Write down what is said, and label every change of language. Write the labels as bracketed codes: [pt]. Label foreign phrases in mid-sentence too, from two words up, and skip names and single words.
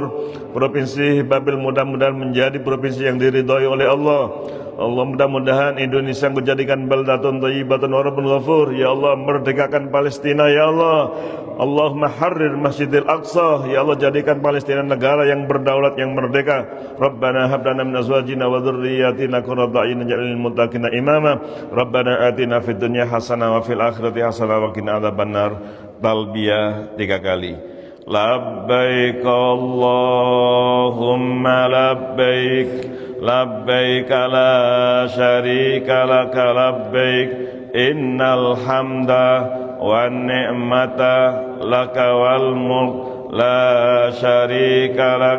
[id] Provinsi Babil mudah-mudahan menjadi provinsi yang diridhai oleh Allah. Allah, mudah-mudahan Indonesia menjadikan [ar] بلدة طيبة ورب غفور. [id] Ya Allah, merdekakan Palestina ya Allah. [ar] اللهم حرر المسجد الأقصى. [id] Ya Allah, jadikan Palestina negara yang berdaulat, yang merdeka. [ar] ربنا هب لنا من أزواجنا وذرياتنا قرة أعين واجعلنا للمتقين إماما. ربنا آتنا في الدنيا حسنة وفي الآخرة حسنة وقنا عذاب النار. [id] Talbiyah 3 kali. [ar] لبيك اللهم لبيك. لبيك لا شريك لك لبيك. إن الحمد والنعمة لك والملك لا شريك لك.